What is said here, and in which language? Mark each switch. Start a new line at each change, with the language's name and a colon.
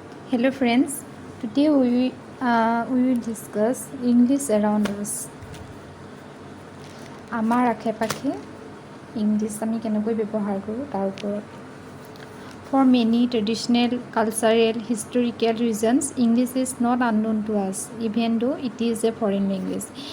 English: Hello friends, today we will discuss English around us.
Assamese: আমাৰ আশে-পাশে English আমি কেনেকৈ ব্যৱহাৰ কৰোঁ তাৰ ওপৰত।
English: For many traditional, cultural, historical reasons, English is not unknown to us, even though it is a foreign language.